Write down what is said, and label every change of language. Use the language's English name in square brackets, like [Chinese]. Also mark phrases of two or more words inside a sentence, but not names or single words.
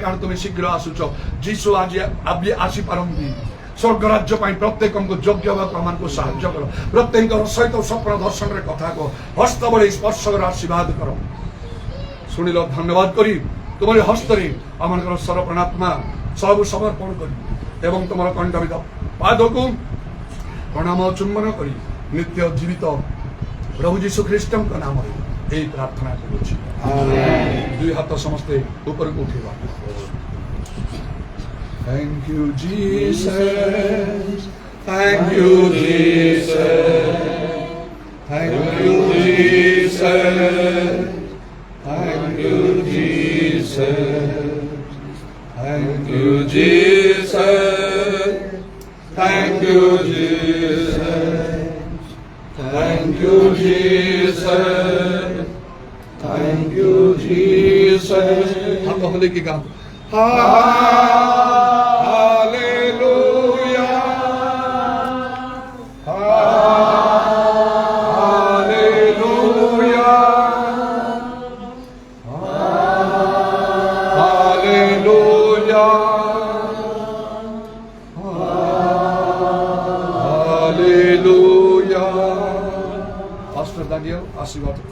[Odia] କାରଣ ତୁମେ ଶୀଘ୍ର ଆସୁଛ ଯୀଶୁ ଆଜି ଆସିପାରନ୍ତି ସ୍ୱର୍ଗ ରାଜ୍ୟ ପାଇଁ ପ୍ରତ୍ୟେକଙ୍କୁ ଯୋଗ୍ୟ ହେବାକୁ ଆମମାନଙ୍କୁ ସାହାଯ୍ୟ କର ପ୍ରତ୍ୟେକଙ୍କ ସହିତ ସ୍ୱପ୍ନ ଦର୍ଶନରେ କଥା କହ ହସ୍ତ ବଳି ସ୍ପର୍ଶ କର ଆଶୀର୍ବାଦ କର ଶୁଣିଲ ଧନ୍ୟବାଦ କରି ତୁମରି ହସ୍ତରେ ଆମମାନଙ୍କର ସରପଣାତ୍ମା ସବୁ ସମର୍ପଣ କରି ଏବଂ ତୁମର କଣ୍ଠବିଦ ପାଦକୁ ପ୍ରଣାମ ଚୁମ୍ବନ କରି ନିତ୍ୟ ଜୀବିତ ପ୍ରଭୁ ଯୀଶୁ ଖ୍ରୀଷ୍ଟଙ୍କ ନାମରେ ଏହି ପ୍ରାର୍ଥନା କରୁଛି ଦୁଇ ହାତ ସମସ୍ତେ ଉପରକୁ ଉଠେଇବା [English] Thank you Jesus Thank you Jesus Thank you Jesus Thank you Jesus Thank you Jesus Thank you Jesus Thank you Jesus Thank you Jesus [Hindi] हम होले की गाओ [English] Hallelujah Hallelujah Hallelujah Hallelujah Pastor Daniel आशीर्वाद